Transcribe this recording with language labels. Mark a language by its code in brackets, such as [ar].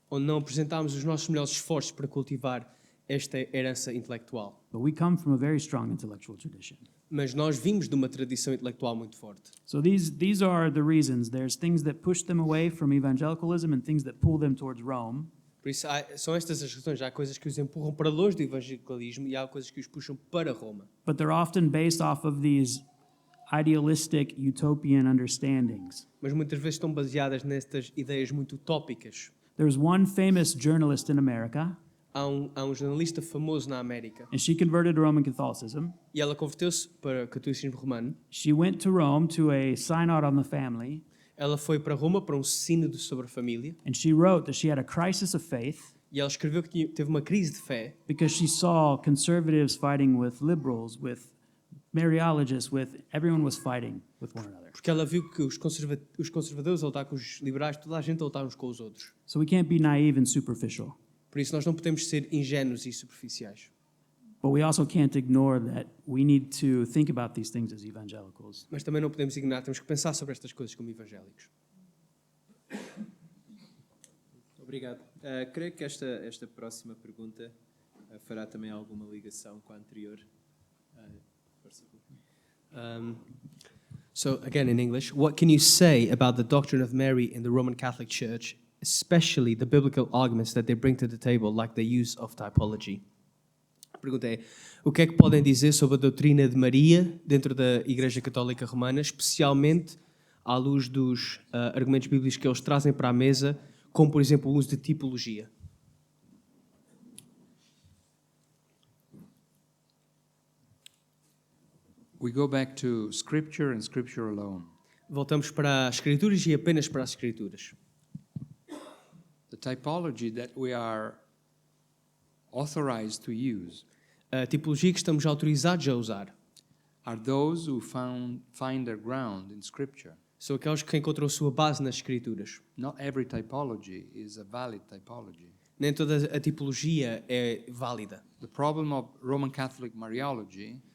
[pt] onde não apresentámos os nossos melhores esforços para cultivar esta herança intelectual. [en] But we come from a very strong intellectual tradition. [pt] Mas nós vimos de uma tradição intelectual muito forte. [en] So these are the reasons. There's things that push them away from evangelicalism and things that pull them towards Rome. [pt] Por isso, são estas as razões. Há coisas que os empurram para longe do evangelicalismo e há coisas que os puxam para Roma. [en] But they're often based off of these idealistic utopian understandings. [pt] Mas muitas vezes estão baseadas nestas ideias muito utópicas. [en] There's one famous journalist in America, [pt] Há um jornalista famoso na América [en] and she converted to Roman Catholicism. [pt] e ela converteu-se para o catolicismo romano. [en] She went to Rome to a synod on the family, [pt] Ela foi para Roma para um sínodo sobre a família [en] and she wrote that she had a crisis of faith [pt] e ela escreveu que teve uma crise de fé [en] because she saw conservatives fighting with liberals, with Mariologists, with everyone was fighting with one another. [pt] porque ela viu que os conservadores a lutar com os liberais, toda a gente a lutar uns com os outros. [en] So we can't be naive and superficial, [pt] Por isso nós não podemos ser ingênuos e superficiais. [en] but we also can't ignore that we need to think about these things as evangelicals. [pt] Mas também não podemos ignorar, temos que pensar sobre estas coisas como evangélicos. Obrigado. Creio que esta próxima pergunta fará também alguma ligação com a anterior. Força. [en] So again in English, what can you say about the doctrine of Mary in the Roman Catholic Church, especially the biblical arguments that they bring to the table, like the use of typology? [pt] A pergunta é, o que é que podem dizer sobre a doutrina de Maria dentro da Igreja Católica Romana, especialmente à luz dos argumentos bíblicos que eles trazem para a mesa, como por exemplo o uso de tipologia? [en] We go back to Scripture and Scripture alone. [pt] Voltamos para as Escrituras e apenas para as Escrituras. [en] The typology that we are authorized to use [pt] A tipologia que estamos autorizados a usar [en] are those who find their ground in Scripture. [pt] são aqueles que encontram a sua base nas Escrituras. [en] Not every typology is a valid typology. [pt] Nem toda a tipologia é válida. [en] The problem of Roman Catholic Mariology